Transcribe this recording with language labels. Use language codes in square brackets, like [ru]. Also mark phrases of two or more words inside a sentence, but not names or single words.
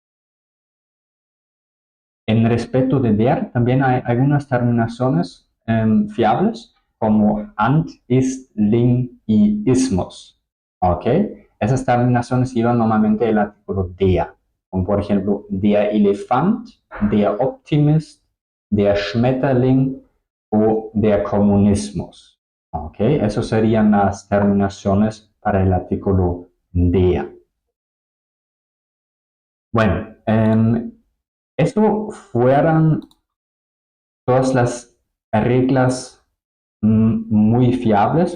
[es] En respecto de der, también hay algunas terminaciones fiables, como ant, ist, ling y ismos. ¿Ok? Esas terminaciones llevan normalmente el artículo der, como por ejemplo [de] der Elefant, der Optimist, der Schmetterling [es] o [de] der Kommunismus. [es] ¿Ok? Esas serían las terminaciones para el artículo der. Bueno, eso fueran todas las reglas muy fiables.